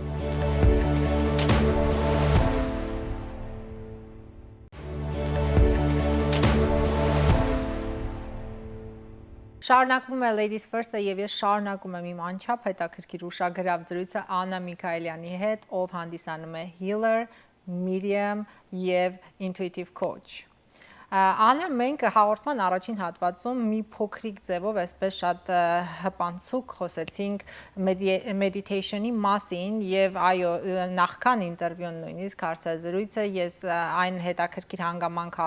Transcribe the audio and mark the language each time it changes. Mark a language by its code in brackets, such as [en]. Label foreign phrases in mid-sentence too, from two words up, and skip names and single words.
[hy] Շարունակվում է Ladies First-ը եւ ես շարունակում եմ իմ անչափ հետաքրքիր ուշագրավ զրույցը Աննա Միկայելյանի հետ, ով հանդիսանում է [en] healer, medium [hy] եւ [en] intuitive coach։ [hy] Աննա, մենք հաղորդման առաջին հատվածում մի փոքրիկ ձևով այսպես շատ հպանցուկ խոսեցինք meditation-ի մասին եւ այո, նախքան ինտերվյուն նույնիսկ հարցազրույցը ես այն հետաքրքիր հանգամանքը